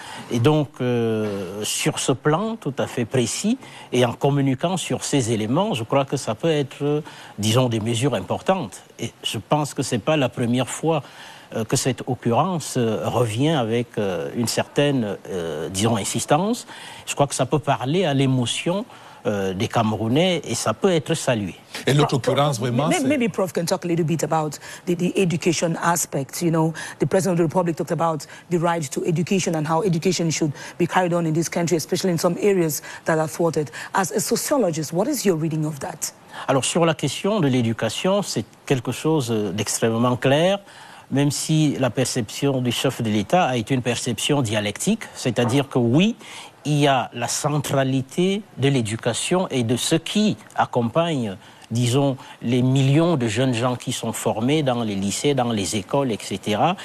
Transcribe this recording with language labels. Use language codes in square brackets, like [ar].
[fr] Et donc, sur ce plan tout à fait précis, et en communiquant sur ces éléments, je crois que ça peut être, disons, des mesures importantes. Et je pense que ce n'est pas la première fois que cette occurrence revient avec une certaine, disons, insistance. Je crois que ça peut parler à l'émotion des Camerounais et ça peut être salué. Et l'autre occurrence, vraiment, [en] maybe Prof can talk a little bit about the education aspect. You know, the President of the Republic talked about the right to education and how education should be carried on in this country, especially in some areas that are thwarted. As a sociologist, what is your reading of that? [fr] Alors, sur la question de l'éducation, c'est quelque chose d'extrêmement clair, même si la perception du chef de l'État a été une perception dialectique, c'est-à-dire que oui, il y a la centralité de l'éducation et de ce qui accompagne, disons, les millions de jeunes gens qui sont formés dans les lycées, dans les écoles, etc.